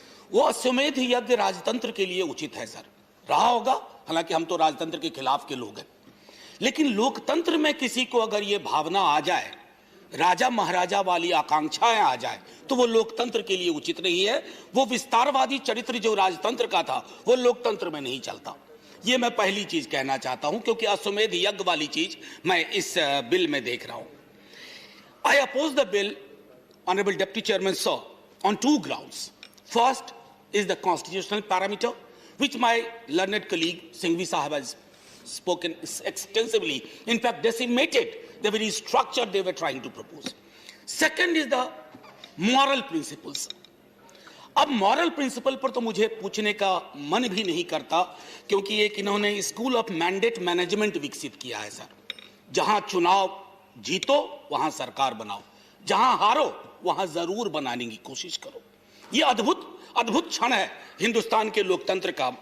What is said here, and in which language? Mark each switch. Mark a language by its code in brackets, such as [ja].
[hi] वो अश्वमेध यज्ञ राजतंत्र के लिए उचित है सर, रहा होगा, हालांकि हम तो राजतंत्र के खिलाफ के लोग हैं, लेकिन लोकतंत्र में किसी को अगर ये भावना आ जाए, राजा महाराजा वाली आकांक्षाएं आ जाए, तो वो लोकतंत्र के लिए उचित नहीं है। वो विस्तारवादी चरित्र जो राजतंत्र का था वो लोकतंत्र में नहीं चलता। ये मैं पहली चीज कहना चाहता हूं, क्योंकि अश्वमेध यज्ञ वाली चीज मैं इस बिल में देख रहा हूं। [en] I oppose the bill, Honorable Deputy Chairman Sir, on two grounds. First is the constitutional parameter, which my learned colleague Singhvi Sahab has spoken extensively, in fact decimated the very structure they were trying to propose. Second is the moral principles. [hi] अब moral principal पर तो मुझे पूछने का मन भी नहीं करता, क्योंकि एक इन्होंने स्कूल ऑफ मैंडेट मैनेजमेंट विकसित किया है सर। जहां चुनाव जीतो वहां सरकार बनाओ, जहां हारो वहां जरूर बनाने की कोशिश करो। ये अद्भुत क्षण है हिंदुस्तान के लोकतंत्र का।